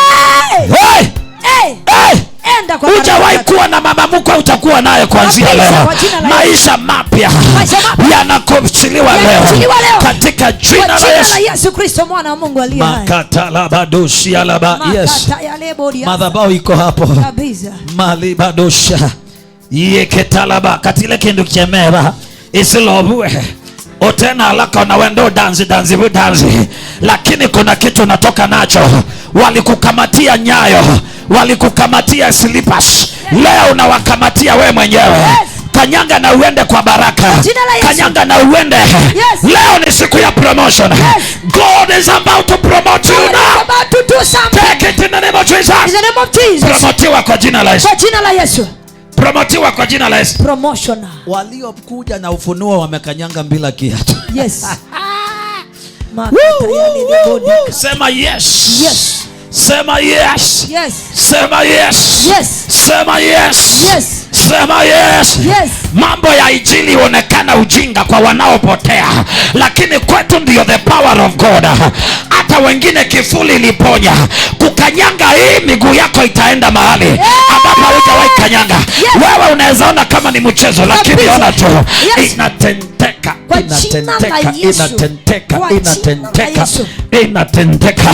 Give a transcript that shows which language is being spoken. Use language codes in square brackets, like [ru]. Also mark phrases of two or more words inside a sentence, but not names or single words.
[sw] Hujawahi kuwa na mama mkwe, utakuwa naye kuanzia leo. Maisha mapya yanakuachiliwa leo katika jina la Yesu Kristo mwana wa Mungu aliye hai. Makatalabadoshi alaba. Yes. Madhabahu iko hapo kabisa. Malibadosha. Yeketalaba katile kindu kyemera isilobwe. Otena alaka na wendo danzi. Lakini kuna kitu natoka nacho. Walikukamatia nyayo, walikukamatia slippers. Leo unawakamatia we mwenyewe. Kanyanga na uende kwa baraka. Kanyanga na uende. Leo ni siku ya promotion. [en] God is about to promote you now. Take it in the name of Jesus. In the name of Jesus. [sw] Promotiwa kwa jina la Yesu. Kwa jina la Yesu. Promotiwa kwa jina la Yesu. Promotion. Waliokuja na ufunuo wamekanyanga bila kiatu. Yes. Sema yes. Yes. Sema yes. Yes. Sema yes. Yes. Sema yes. Yes. Sema yes. Yes. Mambo ya injili huonekana ujinga kwa wanaopotea, lakini kwetu ndio [en] the power of God. [sw] Hata wengine kifuli iliponya. Kukanyanga hii miguu yako itaenda mahali ambapo hujawahi kanyanga. Wewe unaweza ona kama ni mchezo, lakini ona tu inatendeka. Inatendeka.